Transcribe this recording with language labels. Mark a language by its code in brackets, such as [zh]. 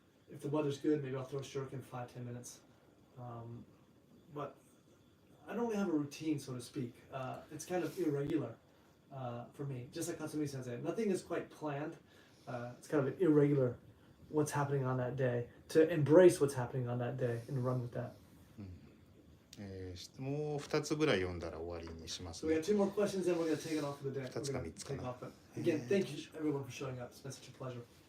[en] If the weather's good, maybe I'll throw a shuriken 5-10 minutes. But I don't really have a routine, so to speak. It's kind of irregular.For me, just like Kasumi Sensei, nothing is quite planned. It's kind of irregular what's happening on that day. To embrace what's happening on that day and run with that. [ja] もう2つぐらい読んだら終わりにします [en] So we have 2 more questions, then we're going to take it off for the day. [ja] 2つか3つかな。 [en] Again, thank you everyone for showing up. It's been such a pleasure.